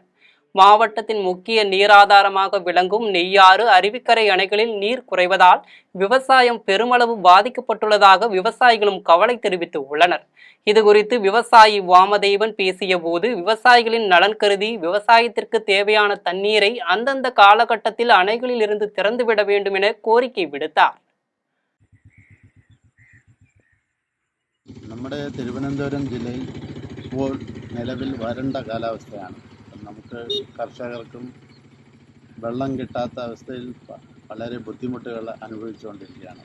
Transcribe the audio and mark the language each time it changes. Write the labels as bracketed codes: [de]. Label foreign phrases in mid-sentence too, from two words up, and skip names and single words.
[ta] மாவட்டத்தின் முக்கிய நீராதாரமாக விளங்கும் நெய்யாறு, அருவிக்கரை அணைகளில் நீர் குறைவதால் விவசாயம் பெருமளவு பாதிக்கப்பட்டுள்ளதாக விவசாயிகளும் கவலை தெரிவித்து உள்ளனர். இதுகுறித்து விவசாயி வாமதேவன் பேசிய போது, விவசாயிகளின் நலன் கருதி விவசாயத்திற்கு தேவையான தண்ணீரை அந்தந்த காலகட்டத்தில் அணைகளில் இருந்து திறந்துவிட வேண்டும் என கோரிக்கை விடுத்தார். [ml] നമ്മുടെ തിരുവനന്തപുരം ജില്ലയിൽ ഇപ്പോൾ നിലവിൽ വരണ്ട കാലാവസ്ഥയാണ്. നമുക്ക് കർഷകർക്കും വെള്ളം കിട്ടാത്ത അവസ്ഥയിൽ വളരെ ബുദ്ധിമുട്ടുകൾ അനുഭവിച്ചുകൊണ്ടിരിക്കുകയാണ്.